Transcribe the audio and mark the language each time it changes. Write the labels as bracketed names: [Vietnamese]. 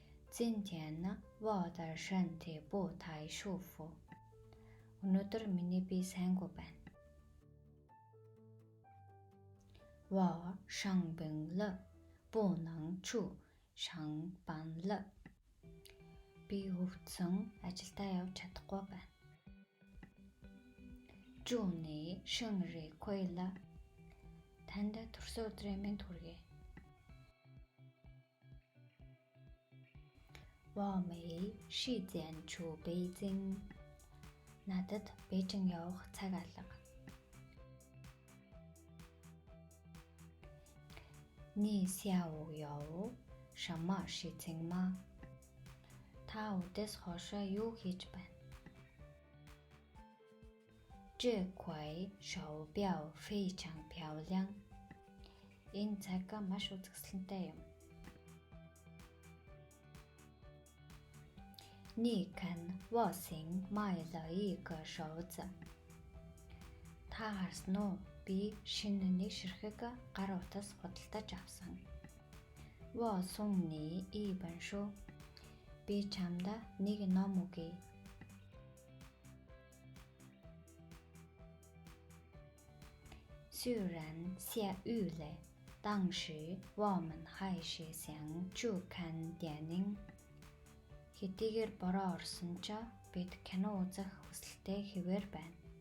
[Chinese] 今天我的身体不太舒服. [Mongolian] Өнөөдөр миний бие сайнгүй байна. [Chinese] 我生病了，不能去上班了. [Mongolian] Би өвдсөн ажилдаа явж чадахгүй байна. [Chinese] 祝你生日快乐. [Mongolian] Танд төрсөн өдрийн мэнд хүргэе. [Chinese] 我没时间去北京. [Mongolian] Надад Бээжин явах цаг алга. [Chinese] 你下午有什么事情吗? [Mongolian] Та өдөөс хойшоо юу хийж байна? [Chinese] 这块手表非常漂亮. [Mongolian] Энэ цаг маш үзэсгэлэнтэй юм. [Chinese] 你看我新买了一个手子. [Mongolian] Та харсан уу? Би шинэ нэг ширхэг гар утас худалдаж авсан. [Chinese] 我送你一本书. [Mongolian] Би чамд нэг ном өгье. [Chinese] 虽然下雨了，但是我们还是想去看电影. [Mongolian] Хэдийгээр бороо орсон ч бид кино үзэх хүсэлтэй хэвээр байна.